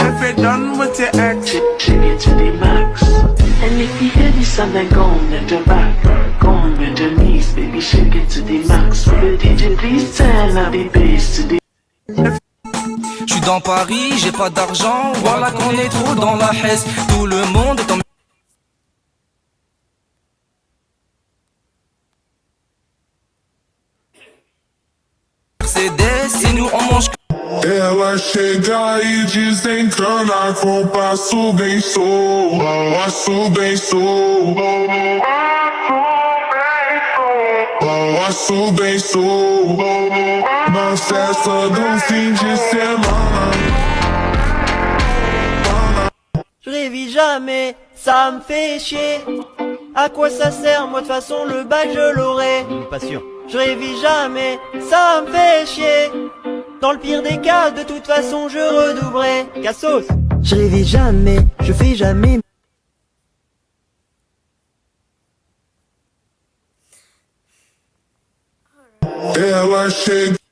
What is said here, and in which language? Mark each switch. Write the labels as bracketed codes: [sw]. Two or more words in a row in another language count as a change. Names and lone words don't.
[en] If you're done with your ex, take it to the max. And if you hear this song, then go on at the back, go on with the knees, baby, shake it to the max. Will the DJ please turn up the bass to the... [fr] J'suis dans Paris, j'ai pas d'argent, voilà qu'on est trop dans la hesse. Tout le monde est en... Mercedes et nous on mange. [pt] Ela chega e desencana com passo bem solto, passo bem solto, passo bem solto, na festa do fim de semana. [fr] Je révise jamais, ça me fait chier. À quoi ça sert, moi de toute façon le bac je l'aurai. Pas sûr. Je révise jamais, ça me fait chier. Dans le pire des cas, de toute façon je redoublerai. Cassos. Je révise jamais, je fais jamais. [pt] Ela chega.